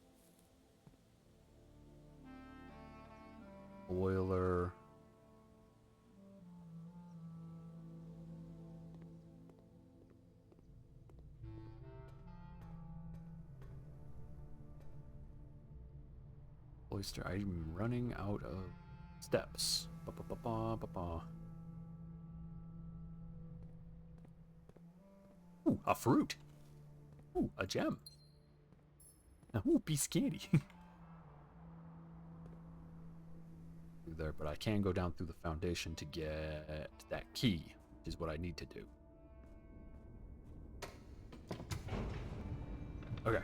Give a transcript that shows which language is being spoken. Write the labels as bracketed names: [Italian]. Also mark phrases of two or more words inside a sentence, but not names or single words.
[English] Boiler. Oyster. I'm running out of steps. Ba -ba -ba -ba -ba -ba. Ooh, a fruit. Ooh, a gem. Ooh, piece of candy. Through there, but I can go down through the foundation to get that key, which is what I need to do. Okay.